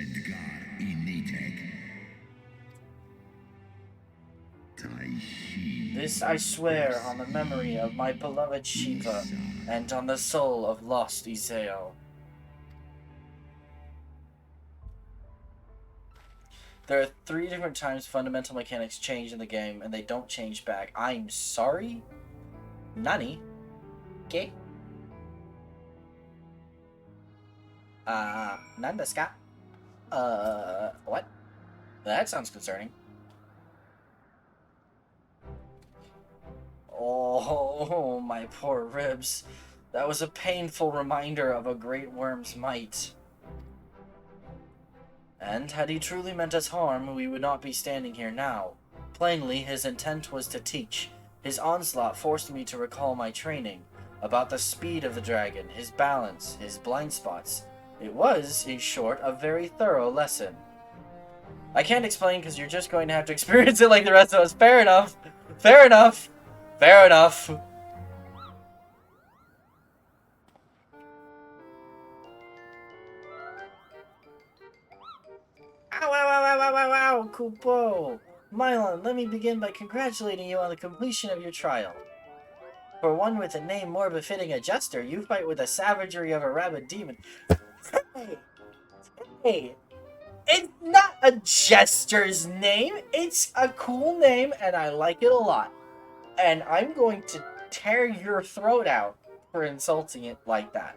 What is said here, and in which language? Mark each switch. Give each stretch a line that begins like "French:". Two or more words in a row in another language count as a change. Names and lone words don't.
English: This I swear on the memory of my beloved Shiva, and on the soul of lost Iseo. There are 3 different times fundamental mechanics change in the game, and they don't change back. I'm sorry?
Japanese: Nani? Okay. 何ですか?
English: What? That sounds concerning. Oh, my poor ribs. That was a painful reminder of a great worm's might. And had he truly meant us harm, we would not be standing here now. Plainly, his intent was to teach. His onslaught forced me to recall my training, about the speed of the dragon, his balance, his blind spots. It was, in short, a very thorough lesson. I can't explain because you're just going to have to experience it like the rest of us. Fair enough. Fair enough. Fair enough. Ow, ow, ow, ow, ow, ow, ow, Kupo! Mylon, let me begin by congratulating you on the completion of your trial. For one with a name more befitting a jester, you fight with the savagery of a rabid demon. Hey! Hey! It's not a jester's name! It's a cool name, and I like it a lot. And I'm going to tear your throat out for insulting it like that.